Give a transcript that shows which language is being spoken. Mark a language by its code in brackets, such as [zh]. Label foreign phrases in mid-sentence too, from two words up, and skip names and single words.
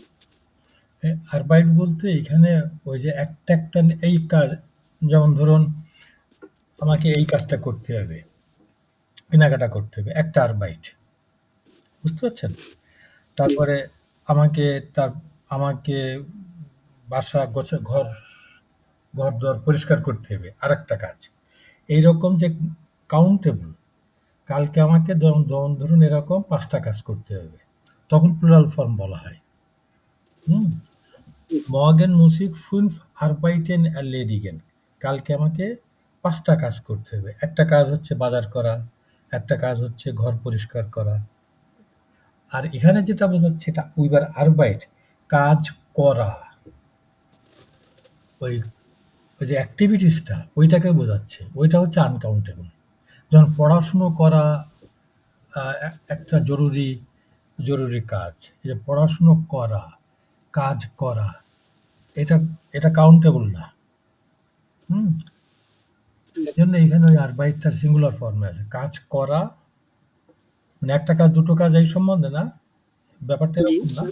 [bn] আরবাইট বলতে এখানে ওই যে একটা একটা এই কাজ যেমন ধরুন আমাকে এই কাজটা করতে হবে কেনাকাটা করতে হবে একটা আরবাইট বুঝতে পারছেন তারপরে আমাকে বাসা ঘর দর পরিষ্কার করতে হবে আরেকটা কাজ এইরকম যে কাউন্টেবল কালকে আমাকে ধরুন এরকম 5টা কাজ করতে হবে তখন [en] plural form [bn] বলা হয় [de] morgen muss ich 5 Arbeiten erledigen [bn] কালকে আমাকে 5টা কাজ করতে হবে একটা কাজ হচ্ছে বাজার করা একটা কাজ হচ্ছে ঘর পরিষ্কার করা আর এখানে যেটা বোঝাচ্ছে এটা [de] über Arbeit [bn] কাজ করা ওই যে অ্যাক্টিভিটিসটা ওইটাকে বোঝাচ্ছে ওইটা হচ্ছে আনকাউন্টেবল যখন পড়াশুনো করা একটা জরুরি কাজ যে পড়াশুনো করা কাজ করা এটা কাউন্টেবল না এই জন্য এখানে ওই আরবাইটটা [en] singular form [bn] আছে কাজ করা মানে একটা কাজ দুটো কাজ এই সম্বন্ধে না ব্যাপারটা এরকম না